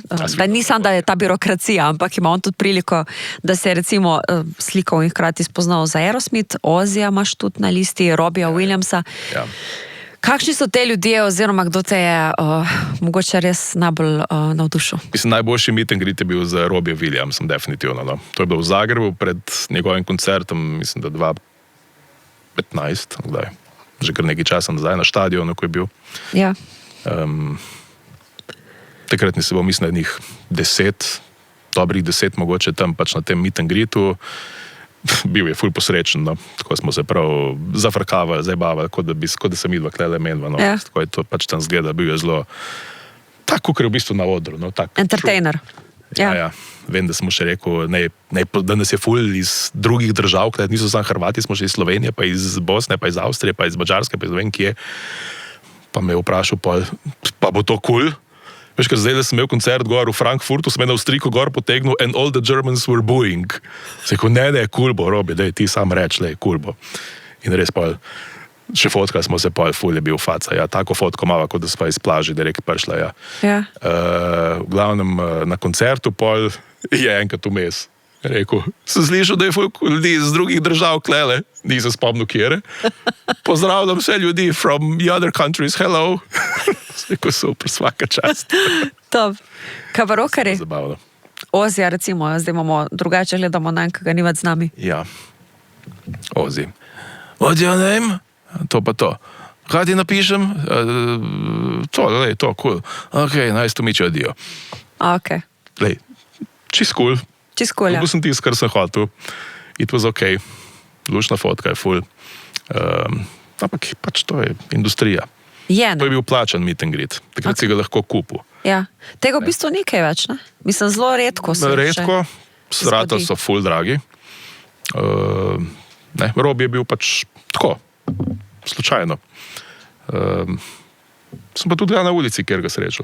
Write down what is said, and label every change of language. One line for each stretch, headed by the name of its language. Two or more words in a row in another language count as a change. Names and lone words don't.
Slovenian: Da ni samo, da je ta birokracija, ampak ima on tudi priliko, da se je recimo slikal in hkrati spoznal za Aerosmith, Ozija imaš tudi na listi, Robbija Williamsa. Ja. Kakšni so te ljudje, oziroma kdo te je mogoče res najbolj navdušil? Mislim, najboljši
English: meet and greet
Slovenian: je bil z Robbijem Williamsom, definitivno. No. To je bilo v Zagrebu pred njegovim koncertom, mislim, da 2015, kdaj, že kar nekaj časa nazaj na štadionu, ko je bil. Ja. Takrat nisem bil, mislim, da njih 10, dobrih 10 mogoče tam pač na tem
English: meet and greetu.
Slovenian: Bil je ful posrečen, no. Tako smo se prav zafrkavali, zabavali, kot da sem idva klele menva, no. Tako je to pač tam zgleda, bil je zelo tako, ker je v bistvu na odru, no. Tak, entertainer. Ja. Vem, da smo še rekel, da nas je ful iz drugih držav, kaj niso samo Hrvati, smo še iz Slovenije, pa iz Bosne, pa iz Avstrije, pa iz Mađarske, pa iz vem kje. Pa me je vprašal, pa bo to cool? Veš, ker zdaj, da sem imel koncert gor v Frankfurtu, sem me na Avstrijko gor potegnil
English: and all the Germans were booing.
Slovenian: Sem rekel, ne, cool bo, Robi, daj ti sam reč, cool bo. In res pa, še fotka smo se ful je bil faca, ja, tako fotko mava, kot da sva iz plaži direkt prišla, ja. Ja. V glavnem, na koncertu je enkrat vmes Rekel, sem slišal, da je folk ljudi iz drugih držav klele, nisem spomnil kjere. Pozdravljam vse ljudi
English: from the other countries,
Slovenian: hello. Rekel, super,
Croatian: svaka čast.
Slovenian: To, kaj pa rokari? Zabavno. Ozija, recimo, zdaj imamo drugače gledamo na enega, ni več z nami. Ja,
English: Ozi. What's your name?
Slovenian: To pa to. Kaj ti napišem? To, cool.
English: Ok, nice to meet you,
Slovenian: adijo. Ok. Lej, čist cool. Čist cool, ja. Dobil sem tisto, kar sem hotel.
English: It was ok.
Slovenian: Lušna fotka je full. Ampak pač to je industrija. Je, To je ne? bil plačan
English: meet and greet.
Slovenian: Takrat si ga lahko kupil. Ja. Tega v bistvu ni kaj več, ne? Mislim, zelo redko se Redko, srata zgodi. so full dragi. Rob je bil pač tako, slučajno. Sem pa tudi na ulici, kjer ga srečal.